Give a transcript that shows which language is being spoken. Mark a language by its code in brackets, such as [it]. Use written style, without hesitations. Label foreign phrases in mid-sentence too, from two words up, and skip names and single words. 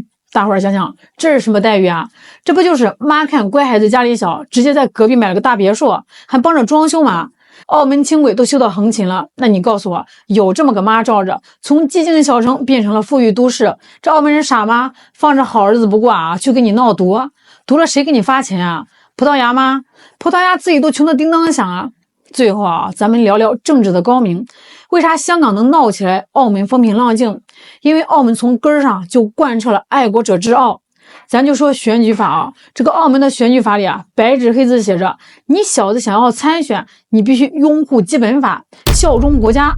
[zh] 大伙兒想想，這是什麼待遇啊？這不就是媽看乖孩子家裡小，直接在隔壁買了個大別墅，還幫着裝修嗎？澳門輕軌都修到橫琴了，那你告訴我，有這麼個媽罩着，從寂靜小城變成了富裕都市，這澳門人傻嗎？放着好日子不過啊，去給你鬧獨，獨了誰給你發錢啊？葡萄牙吗？葡萄牙自己都穷得叮当响啊。最后啊，咱们聊聊政治的高明。为啥香港能闹起来，澳门风平浪静？因为澳门从根儿上就贯彻了爱国者治澳。咱就说选举法啊，这个澳门的选举法里啊，白纸黑字写着，你小子想要参选，你必须拥护基本法，效忠国家。